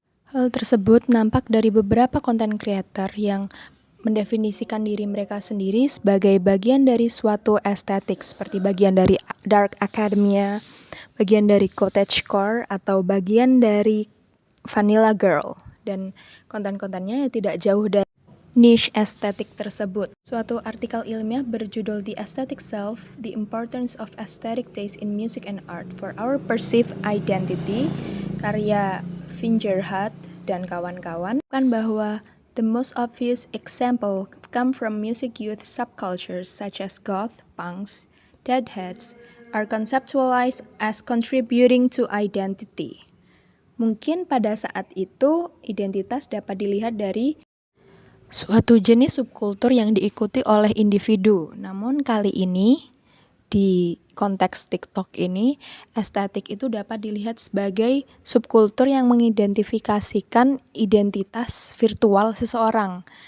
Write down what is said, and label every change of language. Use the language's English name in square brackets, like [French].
[Indonesian] Hal tersebut nampak dari beberapa content creator yang mendefinisikan diri mereka sendiri sebagai bagian dari suatu estetik, seperti bagian dari Dark Academia, bagian dari Cottagecore, atau bagian dari Vanilla Girl. Dan konten-kontennya tidak jauh dari niche estetik tersebut. Suatu artikel ilmiah berjudul [English] The Aesthetic Self, The Importance of Aesthetic Taste in Music and Art for Our Perceived Identity, [Indonesian] karya Fingerhut dan kawan-kawan, kan bahwa [English] the most obvious example come from music youth subcultures such as goth, punks, deadheads are conceptualized as contributing to identity. [Indonesian] Mungkin pada saat itu identitas dapat dilihat dari suatu jenis subkultur yang diikuti oleh individu. Namun kali ini di konteks TikTok ini, estetik itu dapat dilihat sebagai subkultur yang mengidentifikasikan identitas virtual seseorang.